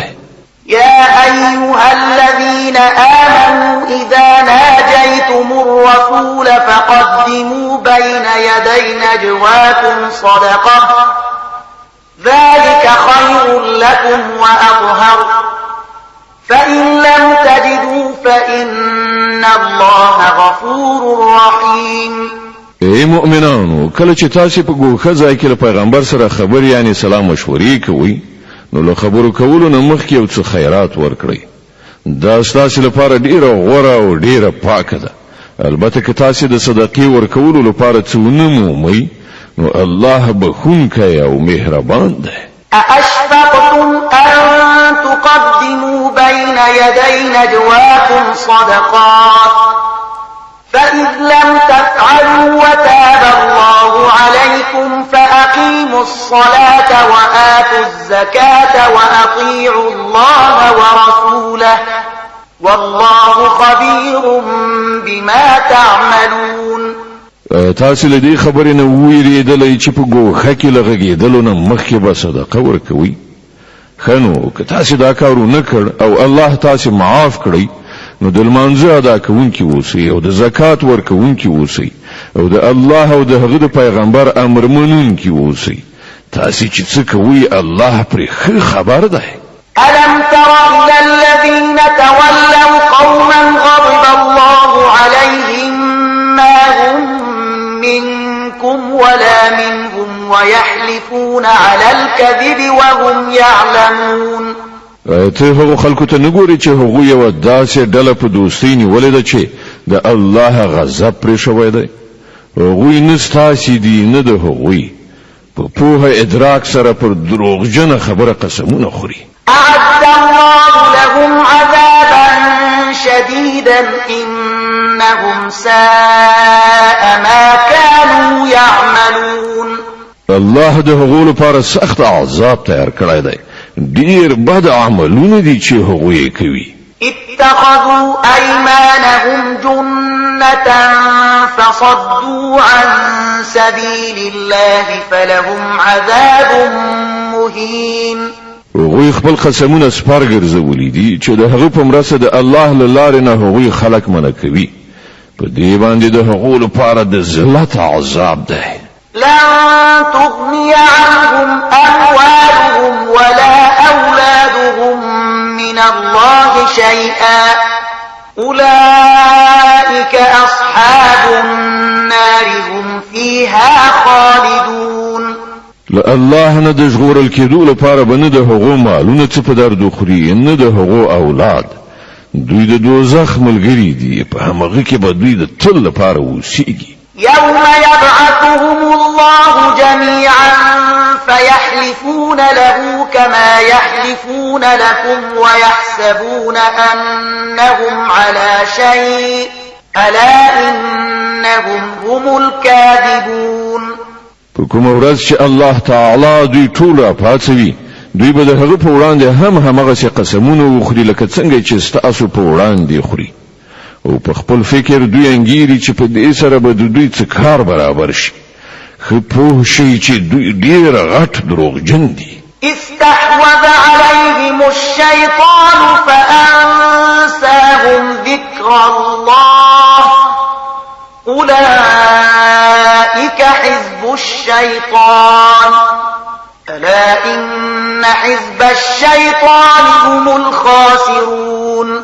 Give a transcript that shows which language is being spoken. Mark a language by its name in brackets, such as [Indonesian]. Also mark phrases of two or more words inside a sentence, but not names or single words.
[Arabic] يا أيها الذين آمنوا إذا ناجيتم الرسول فقدموا بين يدي نجواكم صدقة ذلك خير لكم وأطهر فإن لم تجدوا فإن الله غفور رحيم. [Pashto] ای مؤمنانو کله چې تاسو په ګوښه ځای کې له پیغمبر سره خبر یعنی سلام مشورې کوئ نو له خبرو کولو نه مخکې یو څه خیرات ورکړئ دا ستاسو لپاره ډیره غوره او ډیره پاکه ده البته که تاسو د صدقې ورکولو لپاره څه ونه مومئ نو الله بخښونکی او مهربان دی [Arabic] أأشفقتم أن تقدموا بين يدي نجواكم صدقات فإذ لم تفعلوا وتاب الله عليكم فأقيموا الصلاة وآتوا الزكاة وأطيعوا الله ورسوله والله خبير بما تعملون [Pashto] تاسو له دې خبرې نه ویریدلې چې په ګوښه کې لغږېدلو نه مخکې به صدقه ورکوي خنو که تاسو دا کار نه کړ او الله تاسو معاف کړی نو د لمانځه ادا کوونکی اوسئ او د زکات ورکوونکی اوسئ او د الله او د هغه د پیغمبر امر منونکی اوسئ تاسو چې څه کوي الله پرې ښه خبر ده [Arabic] ألم تر إلى الذين تولوا قوما غضب الله عليهم ما هم منكم ولا منهم ويحلفون على الكذب وهم يعلمون [Pashto] ته هغه خلکو ته نګوري چې هغه یو داسې ډله په دوستۍ نیولې ده چې د الله غضب پرې شوی دی هغوی نه ستاسې دي نه د هغوی په پوهه ادراک سره پر دروغجنه خبره قسمونه خوري [Arabic] أعد الله لهم عذابا شديدا إنهم ساء ما كانوا يعملون [Pashto] الله د هغو لپاره سخت عذاب تیار کړی دی ډیر بد عملونه دي چې هغوی کوي [Arabic] اتخذوا أيمانهم جنة فصدوا عن سبيل الله فلهم عذاب مهين [Pashto] هغوی خپل قسمونه سپار ګرځولي دي چې د هغه په مرسته د الله له لارې نه هغوی خلق منع کوي په دې باندې د هغو لپاره د ذلت عذاب ده [Arabic] لن تغني عنهم أموالهم ولا أولادهم من الله شيئا أولئك أصحاب النار هم فيها خالدون [Pashto] الله نه د ژغورل کېدو لپاره بنه د هغو مالونه څه په درد خوري نه د هغو اولاد دوی د دوزخ ملګري دي په هغه کې به دوی د تل لپاره وسیږي [Arabic] يوم يبعثهم الله جميعا فيحلفون له كما يحلفون لكم ويحسبون أنهم على شيء ألا إنهم هم الكاذبون [Pashto] په کوم ورځ چې الله تعالی دوی ټول راپاتوي دوی به د هغه په وړاندې همغه قسمونه وخوري لکه څنګه چې ستاسو په وړاندې خوري او په خپل فکر دوی انګيري چې په دې سره به دوی څه کار برابر شي خو په شي چې دوی ډیر غټ دروغجن دي [Arabic] استحوذ عليهم الشيطان فأنساهم ذكر الله أولئك حزب الشيطان ألا إن حزب الشيطان هم الخاسرون